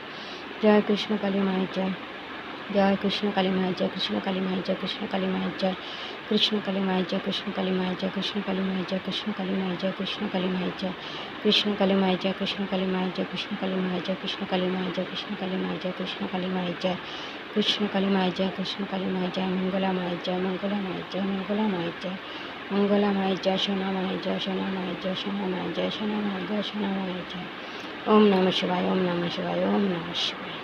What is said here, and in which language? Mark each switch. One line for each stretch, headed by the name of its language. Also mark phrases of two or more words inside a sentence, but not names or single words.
Bangla: জয় কৃষ্ণ কালী মায়ের জয়, জয় কৃষ্ণ কালী মায়ের জয়, কৃষ্ণ কালী মায়ের জয়, কৃষ্ণ কালী মায়ের জয়, কৃষ্ণ কালী মায়ের জয়, কৃষ্ণ কালী মায়ের জয়, কৃষ্ণ কালী মায়ের জয়, কৃষ্ণ কালী মায়ের জয়, কৃষ্ণ কালী মায়ের জয়, কৃষ্ণ কালী মায়ের জয়, কৃষ্ণ কালী মায়ের জয়, কৃষ্ণ কালী মায়ের জয়, কৃষ্ণ কালী মায়ের জয়, কৃষ্ণ কালী মায়ের জয়, কৃষ্ণ কালী মায়ের জয়, কৃষ্ণ কালী মায়ের জয়, কৃষ্ণ কালী মায়ের জয়। মঙ্গলা মায়ের জয়, মঙ্গলা মায়ের জয়, মঙ্গলা মায়ের জয়, মঙ্গলা মায়ের জয়, সোনা মায়ের জয়, সোনা মায়ের জয়, সোনা মায়ের জয়, সোনা মায়ের জয়, সোনা মায়ের জয়।
Sanskrit: ওম নমঃ শিবায়, ওম নমঃ শিবায়, ওম নমঃ শিবায়।